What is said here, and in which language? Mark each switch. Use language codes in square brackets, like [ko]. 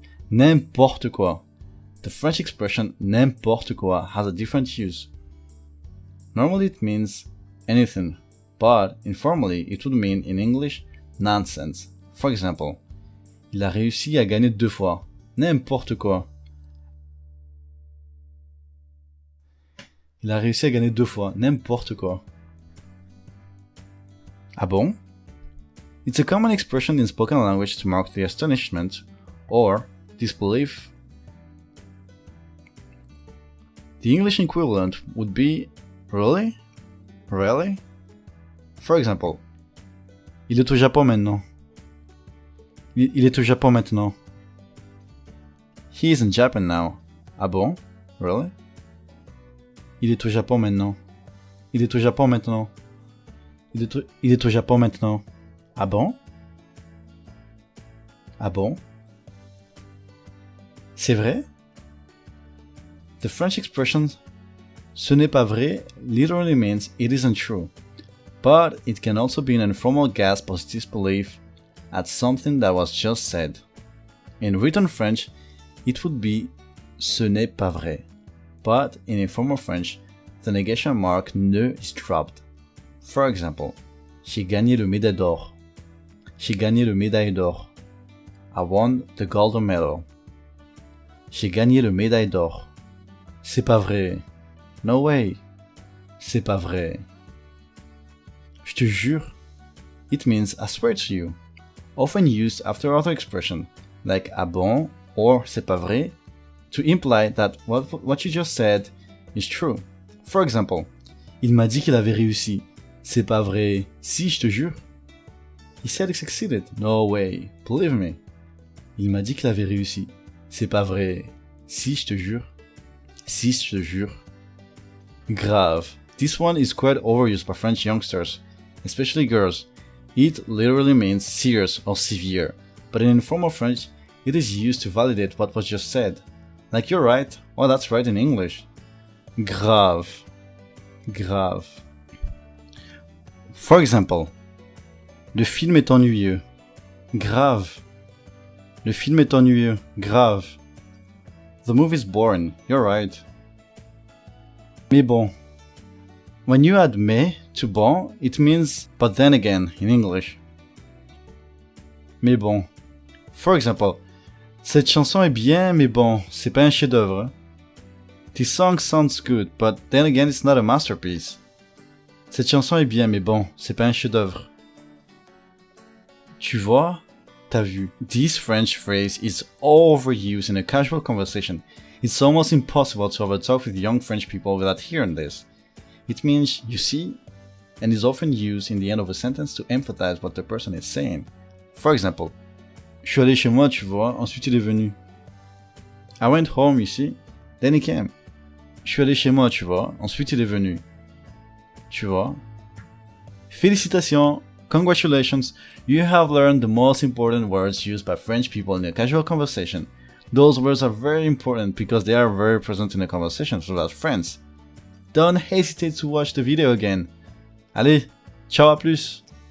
[fr] N'importe quoi. [en] The French expression n'importe quoi has a different use. Normally it means anything, but informally it would mean in English nonsense. For example, [fr] il a réussi à gagner 2 fois. N'importe quoi. Il a réussi à gagner 2 fois. N'importe quoi. Ah bon? [en] It's a common expression in spoken language to mark the astonishment or disbelief. The English equivalent would be really? Really? For example, [fr] il est au Japon maintenant. Il est au Japon maintenant. [en] He is in Japan now. [fr] Ah bon? [en] Really? [fr] Il est au Japon maintenant. Il est au Japon maintenant. Il est au Japon maintenant. Ah bon? Ah bon? C'est vrai? [en] The French expression ce n'est pas vrai literally means it isn't true, but it can also be an informal gasp of disbelief at something that was just said. In written French, it would be ce n'est pas vrai, but in informal French, the negation mark ne is dropped. For example, [fr] j'ai gagné le médaille d'or. J'ai gagné le médaille d'or. [en] I won the golden medal. [fr] J'ai gagné le médaille d'or. C'est pas vrai. [en] No way. [fr] C'est pas vrai. Je te jure. [en] It means I swear to you. Often used after other expression, like ah bon or c'est pas vrai, to imply that what you just said is true. For example, [fr] il m'a dit qu'il avait réussi. C'est pas vrai. Si, je te jure. [en] He said he succeeded. No way. Believe me. [fr] Il m'a dit qu'il avait réussi. C'est pas vrai. Si, je te jure. Si, je te jure. Grave. [en] This one is quite overused by French youngsters, especially girls. It literally means serious or severe, but in informal French, it is used to validate what was just said. Like you're right, or that's right in English. [fr] Grave. Grave. [en] For example, [fr] le film est ennuyeux. Grave. Le film est ennuyeux. Grave. [en] The movie is boring. You're right. [fr] Mais bon. [en] When you add mais to bon, it means but then again in English. [fr] Mais bon. [en] For example, [fr] cette chanson est bien, mais bon, c'est pas un chef-d'œuvre. [en] This song sounds good, but then again it's not a masterpiece. [fr] Cette chanson est bien, mais bon, c'est pas un chef-d'œuvre. Tu vois, t'as vu. [en] This French phrase is overused in a casual conversation. It's almost impossible to have a talk with young French people without hearing this. It means, you see, and is often used in the end of a sentence to emphasize what the person is saying. For example, [fr] je suis allé chez moi, tu vois, ensuite il est venu. [en] I went home, you see, then he came. [fr] Je suis allé chez moi, tu vois, ensuite il est venu. Tu vois. [en] Félicitations, congratulations, you have learned the most important words used by French people in a casual conversation. Those words are very important because they are very present in a conversation without friends. Don't hesitate to watch the video again. [fr] Allez, ciao à plus.